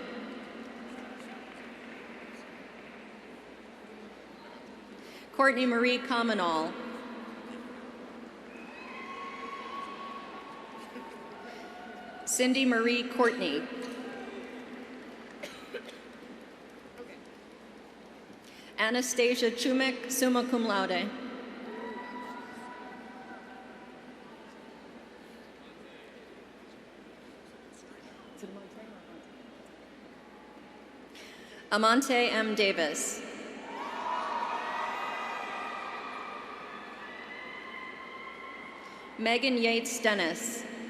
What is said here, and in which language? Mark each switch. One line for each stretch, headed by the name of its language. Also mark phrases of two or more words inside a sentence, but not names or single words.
English: Courtney Marie Commonall. Cindy Marie Courtney. Anastasia Chumek,
Latin: summa cum laude.
English: Amante M. Davis. Megan Yates Dennis.